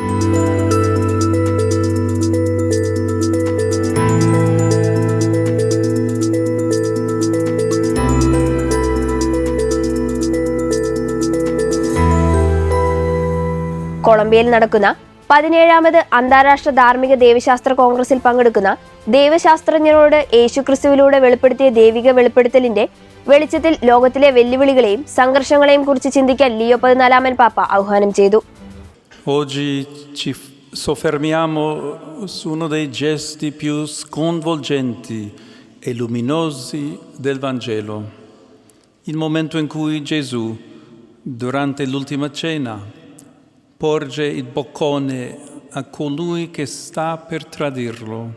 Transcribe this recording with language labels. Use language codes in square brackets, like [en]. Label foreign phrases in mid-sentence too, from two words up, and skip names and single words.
[ml] കൊളംബിയയിൽ നടക്കുന്ന 17ാമത് അന്താരാഷ്ട്ര ധാർമ്മിക ദൈവശാസ്ത്ര കോൺഗ്രസിൽ പങ്കെടുക്കുന്ന ദൈവശാസ്ത്രജ്ഞരോട് യേശുക്രിസ്തുവിലൂടെ വെളിപ്പെടുത്തിയ ദൈവിക വെളിപ്പെടുത്തലിന്റെ വെളിച്ചത്തിൽ ലോകത്തിലെ വെല്ലുവിളികളെയും സംഘർഷങ്ങളെയും കുറിച്ച് ചിന്തിക്കാൻ ലിയോ 14 പാപ്പ ആഹ്വാനം ചെയ്തു. [it] Oggi ci soffermiamo su uno dei gesti più sconvolgenti e luminosi del Vangelo, il momento in cui Gesù, durante l'ultima cena, porge il boccone a colui che sta per tradirlo.